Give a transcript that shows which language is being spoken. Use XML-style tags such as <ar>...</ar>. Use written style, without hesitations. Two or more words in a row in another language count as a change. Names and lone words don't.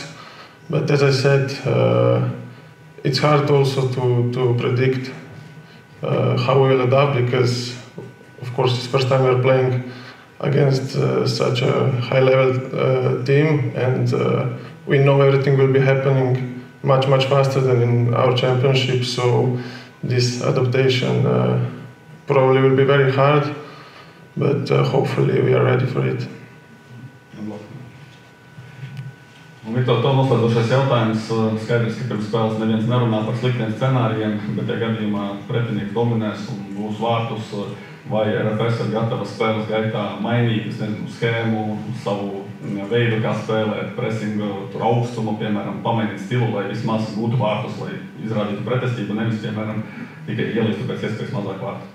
<en>But as I said, it's hard also to predict how we will adapt, because of course it's the first time we are playing against such a high-level team, and we know everything will be happening much faster than in our championship. So this adaptation probably will be very hard, but hopefully we are ready for it.</en> <lv>Un Viktor, to noslēdzošais jautājums. Skaidrs, ka pirms spēles neviens nerunā par sliktiem scenārijiem, bet ja gadījumā pretinieks dominēs un būs vārtus, vai RFS ir gatava spēles gaitā mainīt, schēmu, savu veidu, kā spēlēt, presingu, augstumu, piemēram, pamainīt stilu, lai vismaz būtu vārtus, lai izrādītu pretestību, nevis, piemēram, tikai ielīstu pēc iespējas mazāk vārtu?</lv>